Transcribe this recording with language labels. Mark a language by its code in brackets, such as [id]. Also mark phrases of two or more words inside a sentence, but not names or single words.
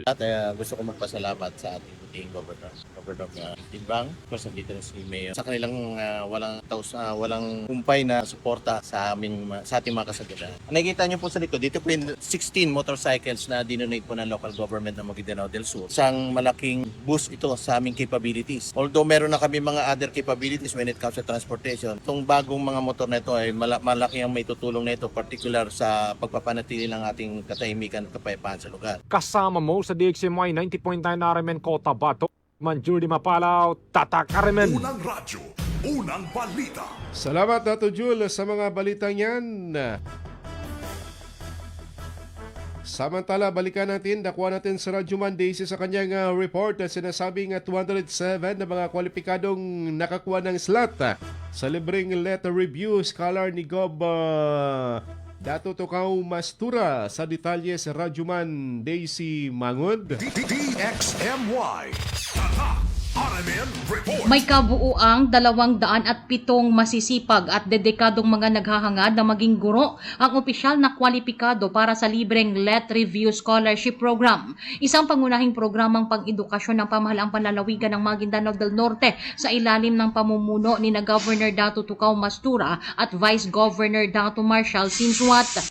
[tl] At gusto ko magpasalamat sa ating buting Governor Timbang, plus nandito na si Mayor, sa kanilang walang kumpay na suporta sa ating mga kasagalan. Nakikita niyo po sa likod, dito po yung 16 motorcycles na dinonate po ng [en] local government [tl] ng Maguindanao del Sur. Isang malaking boost ito sa aming capabilities. Although meron na kami mga [en] other capabilities when it comes to transportation, [tl] itong bagong mga motor na ito ay malaki ang may tutulong na ito, particular sa pagpapanatili ng ating katahimikan at kapayapaan sa lugar. Kasama mo sa DXMY 90.9 RMN Cotabato, Manjur Di Mapalaw, Tatak RMN. Unang radyo, unang balita. Salamat Dato Jul sa mga balitang yan. Samantala, balikan natin, nakuha natin sa Radyo Mondays sa kanyang report na sinasabing 207 na mga kwalipikadong nakakuha ng slot sa libreng letter review scholar ni Gob Dato Tukaw Mastura. Sa detalye sa Radyo Mondays Mangod. DXMY RMN Report. May kabuuang 207 masisipag at dedikadong mga naghahangad na maging guro ang opisyal na kwalipikado para sa libreng Let Review Scholarship Program. Isang pangunahing programang pang-edukasyon ng pamahalaang panlalawigan ng Maguindanao del Norte sa ilalim ng pamumuno ni na Governor Dato Tukaw Mastura at Vice Governor Dato Marshall Sinsuat.